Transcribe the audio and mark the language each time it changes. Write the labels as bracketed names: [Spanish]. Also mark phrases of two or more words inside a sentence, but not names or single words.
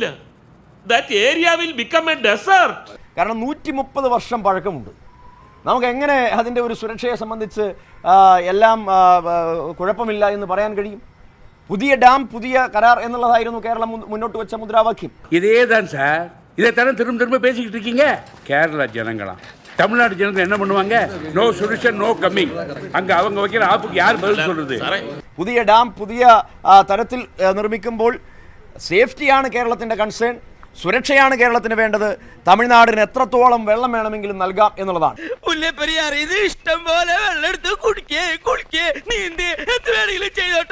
[English] That area will become a desert. [Malayalam] കാരണം 130 വർഷം പഴക്കമുണ്ട്. നമുക്ക് എങ്ങനെ അതിൻ്റെ ഒരു സുരക്ഷയെ സംബന്ധിച്ച് എല്ലാം കുഴപ്പമില്ല എന്ന് പറയാൻ കഴിയും? പുതിയ ഡാം, പുതിയ കരാർ എന്നുള്ളതായിരുന്നു കേരളം മുന്നോട്ട് വെച്ച മുദ്രാവാക്യം. [Tamil] இதேதான் சார், இதைத்தானே திரும்ப திரும்ப பேசிக்கிட்டு இருக்கீங்க. கேரளா ஜனங்களா, தமிழ்நாடு ஜனங்கள் என்ன பண்ணுவாங்க? [English] No solution, no coming. [Tamil] அங்க அவங்க வைக்கிற ஆப்புக்கு யார் பதில் சொல்றது? [Malayalam] പുതിയ ഡാം പുതിയ തരത്തിൽ നിർമ്മിക്കുമ്പോൾ സേഫ്റ്റിയാണ് കേരളത്തിന്റെ കൺസേൺ, സുരക്ഷയാണ് കേരളത്തിന് വേണ്ടത്. തമിഴ്നാടിന് എത്രത്തോളം വെള്ളം വേണമെങ്കിലും നൽകാം എന്നുള്ളതാണ്. മുല്ലപ്പെരിയാർ ഇത് ഇഷ്ടം പോലെ വെള്ളം എടുത്ത് കുടിക്കേ നീന്തി എന്ത് വേണമെങ്കിലും ചെയ്തോട്ടെ.